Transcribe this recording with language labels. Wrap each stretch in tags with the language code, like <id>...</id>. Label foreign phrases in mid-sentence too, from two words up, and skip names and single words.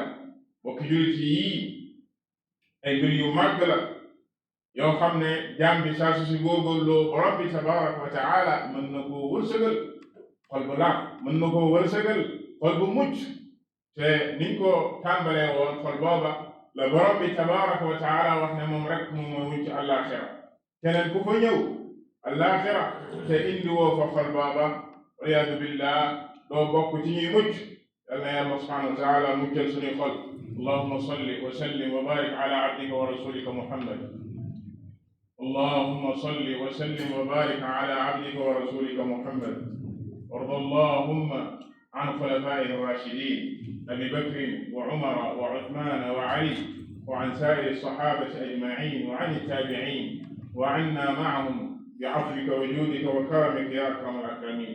<wo>bokki jullit yi ay mbir yu màgg la yoo xam ne jaam bi saa su si góorgóorloo borom bi</wo> <ar>تبارك وتعالى</ar> <wo>mën na koo wërsëgal xol bu laab mën na koo wërsëgal xol bu mucc te niñ ko tàmbalee woon xol booba la borom bi</wo> <ar>تبارك وتعالى</ar> <wo>wax ne moom rek moom mooy mucc àllaaxira keneen ku fa ñëw àllaaxira te indi woo fa xol booba</wo> <ar>والعياذ بالله</ar> <wo>doo bokk ci ñuy mucc. yal na yàlla</wo> <ar>سبحانه وتعالى</ar> <wo>muccal suñuy xol.</wo> <ar>اللهم صل وسلم وبارك على عبدك ورسولك محمد. اللهم صل وسلم وبارك على عبدك ورسولك محمد. وارض اللهم عن خلفائه الراشدين ابي بكر وعمر وعثمان وعلي وعن سائر الصحابه اجمعين وعن التابعين وعنا معهم بعفوك وجودك وكرمك يا اكرم الاكرمين.</ar>